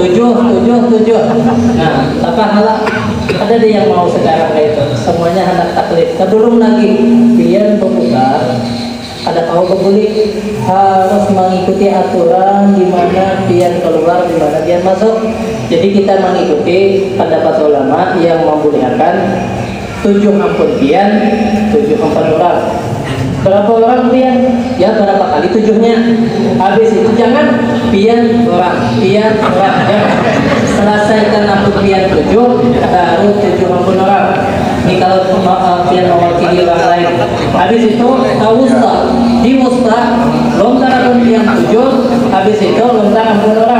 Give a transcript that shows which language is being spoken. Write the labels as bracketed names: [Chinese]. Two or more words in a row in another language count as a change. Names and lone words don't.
[Banjar] Nah, apa hal ada dia yang mau sekarang kayak itu, semuanya hendak taklid. Kedulung lagi, biar berputar. Ada kau berguling harus mengikuti aturan di mana biar keluar, di mana biar masuk. Jadi kita mengikuti pendapat ulama yang membolehkan 7 ampun pian, 7 ampun orang. Berapa orang pian? Ya berapa kali 7-nya. Habis itu jangan pian orang. Ya. Selesaikan ampun pian 7, baru 7 ampun orang. Ini kalau pian mewakili orang lain. Habis itu wusta, di wusta lontar ampun pian 7, habis itu lontar ampun orang.